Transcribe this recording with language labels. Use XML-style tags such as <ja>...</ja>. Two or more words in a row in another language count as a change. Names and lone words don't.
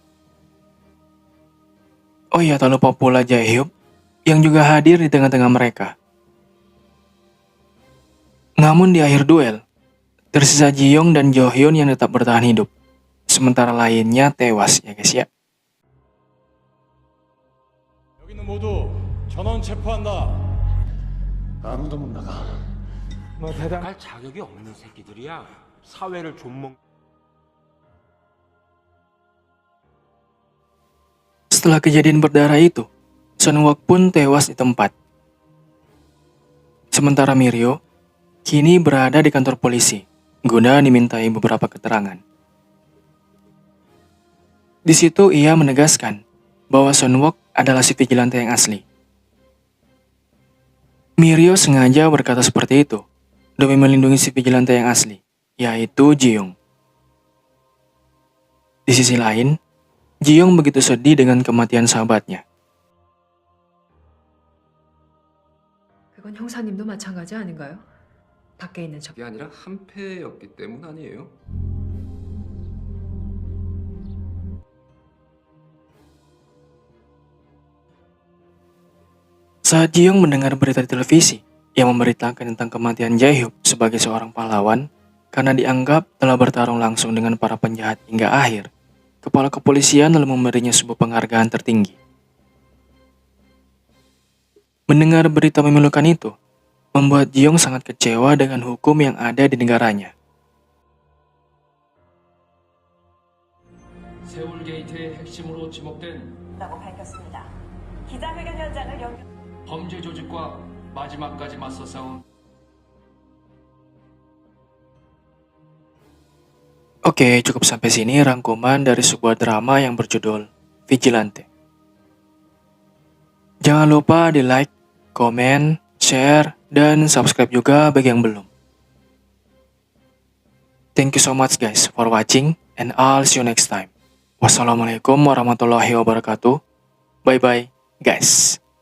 <id>Oh iya, tak lupa pula Jae-hyuk yang juga hadir di tengah-tengah mereka. Namun di akhir duel, tersisa Ji-yong dan Jo-hyun yang tetap bertahan hidup, sementara lainnya tewas ya guys ya.</id> <ko>여기는 모두 전원 체포한다. 아무도 못 나가. 뭐 대단할 자격이 없는 새끼들이야. 사회를 좀먹.</ko> <id>Setelah kejadian berdarah itu, Sun-wook pun tewas di tempat. Sementara Mirio kini berada di kantor polisi guna dimintai beberapa keterangan. Di situ ia menegaskan bahwa Sun-wook adalah si vigilante yang asli. Mirio sengaja berkata seperti itu demi melindungi si vigilante yang asli, yaitu Ji-young. Di sisi lain, Ji-young begitu sedih dengan kematian sahabatnya.</id> <ko>그건 형사님도 마찬가지 아닌가요? 밖에 있는 저... 그게 아니라 한패였기 때문 아니에요?</ko> <id>Saat Ji-young mendengar berita di televisi yang memberitakan tentang kematian Jae-hyuk sebagai seorang pahlawan karena dianggap telah bertarung langsung dengan para penjahat hingga akhir, kepala kepolisian lalu memberinya sebuah penghargaan tertinggi. Mendengar berita memilukan itu, membuat Ji-young sangat kecewa dengan hukum yang ada di negaranya.</id> <ko>세울 게이트의 핵심으로 지목된 라고 밝혔습니다. 기자회견 현장을 범죄 조직과 마지막까지 맞서 싸운</ko> <id>Oke, cukup sampai sini rangkuman dari sebuah drama yang berjudul Vigilante. Jangan lupa di like, komen, share, dan subscribe juga bagi yang belum.</id> <en>Thank you so much guys for watching and I'll see you next time.</en> <ar>والسلام عليكم ورحمة الله وبركاته.</ar> <en>Bye bye guys.</en>